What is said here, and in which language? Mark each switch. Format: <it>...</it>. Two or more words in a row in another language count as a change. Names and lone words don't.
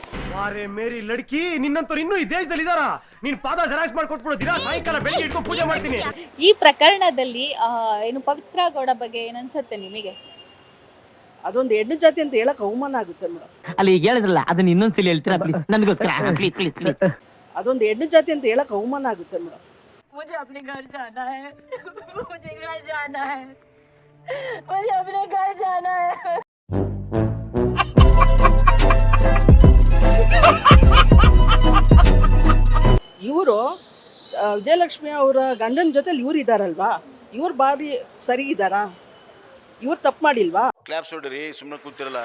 <hi>वारे मेरी लड़की,</hi> <kn>ನಿನ್ನಂತವ್ರು ಇನ್ನೂ ಈ ದೇಶದಲ್ಲಿ ಇದಾರ? ನೀನ್ ಪಾದ ಜೆರಾಕ್ಸ್ ಮಾಡ್ಕೊಟ್ಬಿಡು, ದಿನ ಸಾಯಂಕಾಲ ಬೆಳಿಗ್ಗೆ ಇಟ್ಕೊಂಡು ಪೂಜೆ ಮಾಡ್ತೀನಿ. ಈ ಪ್ರಕರಣದಲ್ಲಿ ಏನು ಪವಿತ್ರ ಗೌಡ ಬಗ್ಗೆ ಏನನ್ಸುತ್ತೆ ನಿಮಗೆ? ಅದೊಂದು ಹೆಣ್ಣು ಜಾತಿ ಅಂತ ಹೇಳಕ್ ಅವಮಾನ ಆಗುತ್ತೆ ಮೇಡಮ್. ಅಲ್ಲಿ ಈಗ ಹೇಳಿದ್ರಲ್ಲ, ಅದನ್ನ ಇನ್ನೊಂದ್ಸಲಿ ಹೇಳ್ತೀರಾ ಪ್ಲೀಸ್? ನನಗೋಸ್ಕರ ಪ್ಲೀಸ್. ಅದೊಂದು ಹೆಣ್ಣು ಜಾತಿ ಅಂತ ಹೇಳಕ್ ಅವಮಾನ ಆಗುತ್ತೆ ಮೇಡಮ್.</kn> <hi>मुझे अपने घर जाना है, मुझे घर जाना है, मुझे अपने घर जाना है.</hi> <kn>ಇವರು ವಿಜಯಲಕ್ಷ್ಮಿ ಅವರ ಗಂಡನ ಜೊತೆಲಿ ಇವ್ರು ಇದಾರಲ್ವಾ, ಇವ್ರು ಬಾರಿ ಸರಿ ಇದ್ದಾರಾ? ಇವ್ರು ತಪ್ಪು ಮಾಡಿಲ್ವಾ? ಕ್ಲಾಪ್ಸ್ ಹೊಡ್ರಿ, ಸುಮ್ಮನೆ ಕೂತಿರಲ್ಲ.</kn>